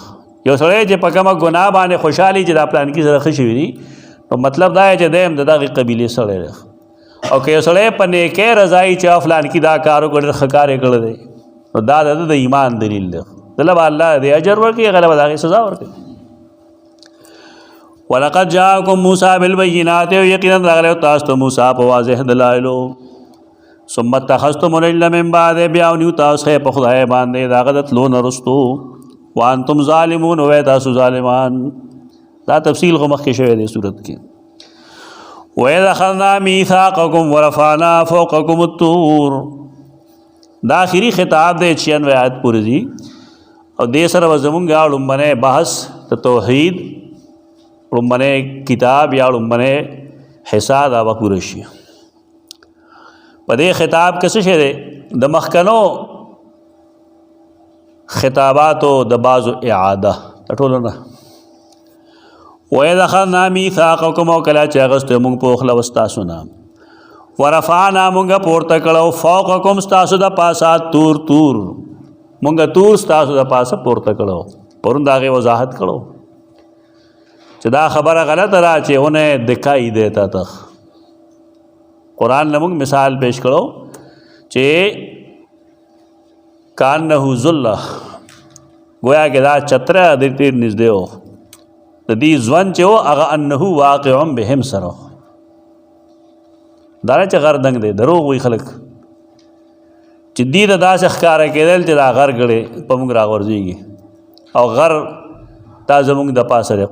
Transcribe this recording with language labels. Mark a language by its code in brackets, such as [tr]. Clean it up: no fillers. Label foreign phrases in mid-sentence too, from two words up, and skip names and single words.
[ps] یو سړی چې په کومه ګناه باندې خوشحالي چې دا پلانکي سره ښه شوي دي نو مطلب دا چې دی هم د دغې قبیلې سړی دی او که یو سړی په نیکۍ رضایي چې فلانکي دا کار وکړی ډېر ښه کار یې کړی دی نو دا د ایمان دلیل دی. دله به الله دې اجر ورکړي هغه به د هغې سزا ورکړي. [ar] ولقد جاءکم موسی بالبینات [ps] یقینا راغلی تاسو ته موسی په واضح دلایلو [ar] ثم اتخذتم العجل من بعد [ps] بیا ونیو تاسو په خدای باندې د هغه د تلو نه وروستو [ar] وانتم ظالمون [ps] وی تاسو ظالمان. دا تفصیل خو مخکې شوی دی صورت کې. [ar] وَإِذْ أَخَذْنَا مِيثَاقَكُمْ وَرَفَعْنَا فَوْقَكُمُ الطُّورَ [ps] دا آخري خطاب دی 96 آیات پورې ځي او دې سره به زمونږ لومبنی بحث د توحید لومبنی کتاب یا لومبنی حصه دا به پوره شي. په دې خطاب کې څه شی دی د مخکنو خطاباتو د بعضو اعاده د ټولو نه. [ar] وَإِذْ أَخَذْنَا مِيثَاقَكُمْ [ps] او کله چې اخیستی موږ پوخ له ستاسو نه ورفعنا مونږه پورته کړو فوقکم ستاسو د پاسه تور مونږه تور ستاسو د پاسه پورته کړو. پرون د هغې وضاحت کړو چې دا خبره غلطه را چې [ur] انہیں دکھائی دیتا تھا. قرآن نے [ps] مونږ مثال پیش کړو چې [ar] کانه ذلہ [ur] گویا کہ [ps] دا چتره د ډېر نږدې و د دې ځوان چې و هغه [ar] انه واقع بهم [ps] سره دا نه چې غر دنګ دی دروغ وایي خلک چې دې ته داسې ښکاره کېدل چې دا غر ګړې په موږ راغورځېږي او غر دا زموږ د پاسه دی.